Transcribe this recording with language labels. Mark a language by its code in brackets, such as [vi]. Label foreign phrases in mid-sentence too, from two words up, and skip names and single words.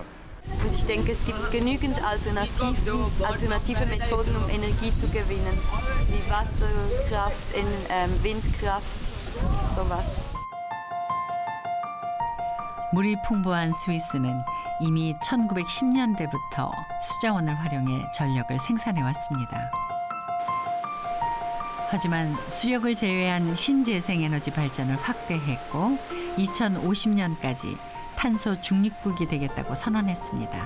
[de] Und ich denke, es gibt genügend alternative Methoden, um Energie zu gewinnen, wie Wasserkraft, Windkraft, sowas. [ko] 물이 풍부한 스위스는 이미 1910년대부터 수자원을 활용해 전력을 생산해 왔습니다. 하지만 수력을 제외한 신재생 에너지 발전을 확대했고 2050년까지 탄소 중립국이 되겠다고 선언했습니다.